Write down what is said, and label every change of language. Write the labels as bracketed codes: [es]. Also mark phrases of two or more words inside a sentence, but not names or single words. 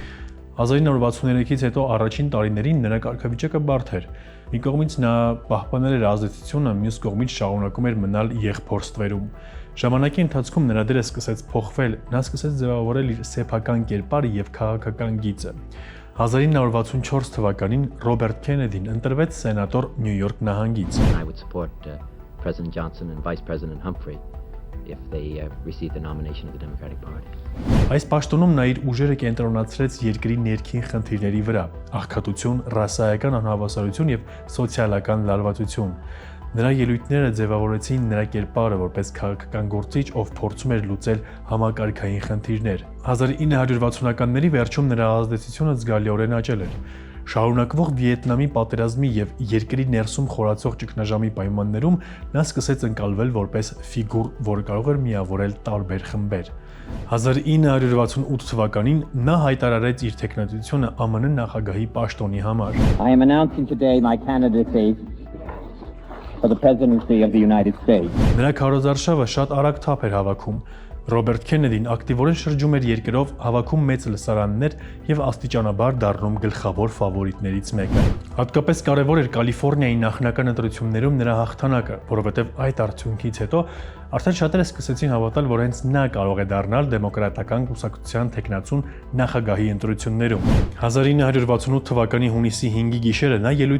[hy] 1963-ից հետո առաջին տարիներին նրա կարգավիճակը բարդ էր։ Մի կողմից նա պահպանել էր ազդեցությունը, մյուս կողմից շարունակում էր մնալ եղբոր ստվերում։ Ժամանակի ընթացքում նրա դերը սկսեց փոխվել, նա սկսեց ձևավորել իր սեփական կերպարը եւ քաղաքական գիծը։ 1964 թվականին Ռոբերտ Քենեդին ընտրվեց սենատոր Նյու Յորք նահանգից։ [en] I would support President Johnson and Vice President Humphrey if they received the nomination of the Democratic Party. [hy] Այս պաշտոնում նա իր ուժերը կենտրոնացրեց երկրի ներքին խնդիրների վրա՝ աղքատություն, ռասայական անհավասարություն եւ սոցիալական լարվածություն։ Նրա ելույթները ձևավորեցին նրա կերպարը որպես քաղաքական գործիչ, ով փորձում էր լուծել համակարգային խնդիրներ։ 1960-ականների վերջում նրա ազդեցությունը զգալիորեն աճել էր։ Շարունակվող Վիետնամի պատերազմի եւ երկրի ներսում խորացող ճգնաժամի պայմաններում նա սկսեց ընկալվել որպես ֆիգուր, որը կարող էր միավորել տարբեր խմբեր։ 1968 թվականին նա հայտարարեց իր թեկնածությունը ԱՄՆ նախագահի պաշտոնի համար։ [en] I am announcing today my candidacy for the presidency of the United States. [hy] Նրա քարոզարշավը շատ արագ թափ էր հավաքում։ Ռոբերտ Քենեդին ակտիվորեն շրջում էր երկրով, հավաքում մեծ լսարաններ եւ աստիճանաբար դառնում գլխավոր ֆավորիտներից մեկը։ Հատկապես կարևոր էր Կալիֆոռնիայի նախնական ընտրություններում նրա հաղթանակը, որովհետեւ այդ արդյունքից հետո արդեն շատերը սկսեցին հավատալ, որ հենց նա կարող է դառնալ դեմոկրատական կուսակցության թեկնածուն նախագահի ընտրություններում։ 1968 թվականի հունիսի 5-ի գիշերը նա ելույթ